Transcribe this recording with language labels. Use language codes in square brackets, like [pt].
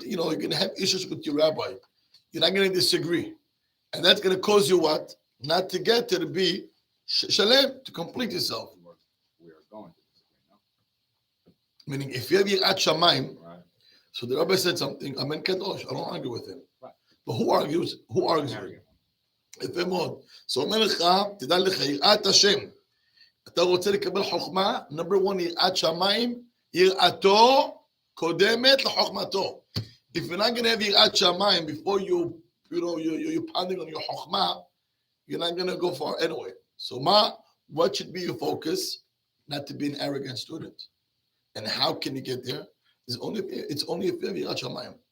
[en] You're going to have issues with your rabbi. You're not going to disagree, and that's going to cause you what? Not to get to be shalem, to complete yourself. We are going to disagree now. Meaning, if you have yirat shamayim, Right. so the rabbi said something. Amen kadosh. I don't argue with him. Right. But who argues? Who argues? [he] יפה מאוד. So אומר לך, תדע לך, יראת השם. אתה רוצה לקבל חוכמה, [en] number one, [he] יראת שמיים, יראתו קודמת לחוכמתו. [en] If you're not going to have יראת שמיים before you're pounding on your חוכמה, you're not going to go far anyway. So what should be your focus? Not to be an arrogant student. And how can you get there? It's only if you have יראת שמיים.